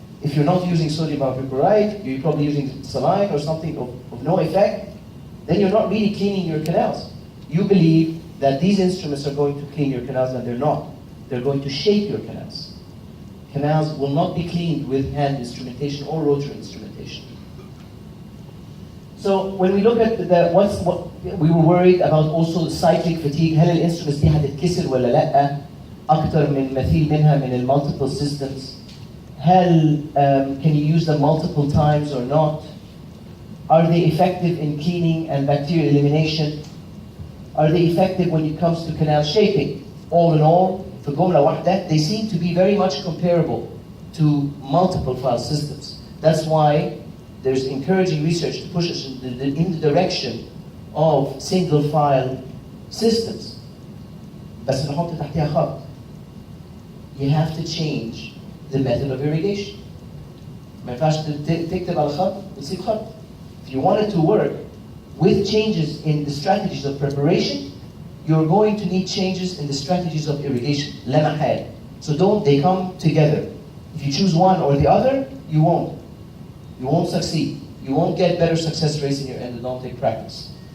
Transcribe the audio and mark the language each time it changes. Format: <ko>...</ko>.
<en>If you're not using sodium hypochlorite, you're probably using saline or something of no effect, then you're not really cleaning your canals. You believe that these instruments are going to clean your canals, and they're not. They're going to shape your canals. Canals will not be cleaned with hand instrumentation or rotary instrumentation. So when we look at what we were worried about also cyclic fatigue.</en> <ar>هل الانسترومنتس دي هتتكسر ولا لا؟ أكتر من مثيل منها من</ar> <en>multiple systems.</en> <ar>هل</ar> <en>can you use them multiple times or not? Are they effective in cleaning and bacterial elimination? Are they effective when it comes to canal shaping? All in all,</en> <ar>في جملة واحدة,</ar> <en>they seem to be very much comparable to multiple file systems. That's why there's encouraging research to push us in the direction of single file systems.</en> <ar>بس نحط تحتها خط.</ar> <en>You have to change the method of irrigation.</en> <ar>ما ينفعش تكتب على خط وتسيب خط.</ar> <en>If you want it to work with changes in the strategies of preparation, you're going to need changes in the strategies of irrigation.</en> <ar>لا محال.</ar> <en>So they come together. If you choose one or the other, you won't. You won't succeed. You won't get better success rates in your endodontic practice.</en>